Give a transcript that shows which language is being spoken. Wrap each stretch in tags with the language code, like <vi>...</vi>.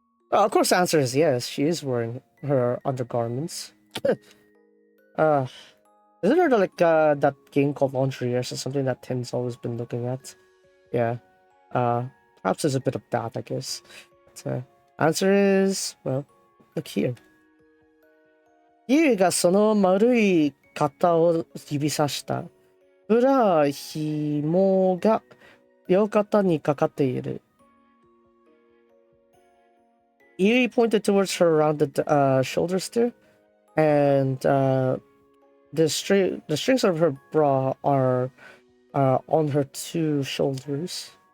<en>Of course, the answer is yes. She is wearing her undergarments. Isn't there like that game called Laundry or something that Tim's always been looking at? Yeah. Perhaps there's a bit of that, I guess. But, answer is, well, look here.</en> <ja>ユウがその丸い肩を指さした。ブラ紐が両肩にかかっている。</ja> <en>Yui pointed towards her rounded shoulders there, and the strings of her bra are on her two shoulders.</en>